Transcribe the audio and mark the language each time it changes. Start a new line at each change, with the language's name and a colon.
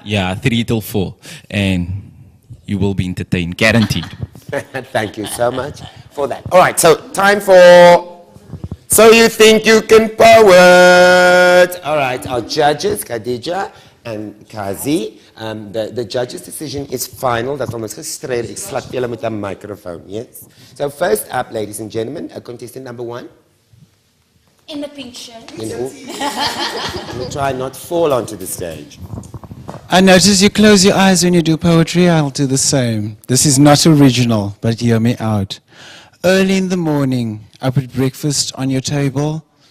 English: Yeah, 3 till 4. And you will be entertained, guaranteed. Thank you so much for that. All right, so time for So You Think You Can Poet. All right, our judges, Khadija and Kazi. The judge's decision is final. That's almost gestreerd.
Afrikaans: Ek slap julle met 'n microphone, yes?
English: So first up, ladies and gentlemen, contestant number 1. In the pink shirt. I'm going to try not to fall onto the stage. I notice you close your eyes when you do poetry. I'll do the same. This is not original, but hear me out. Early in the morning, I put breakfast on your table.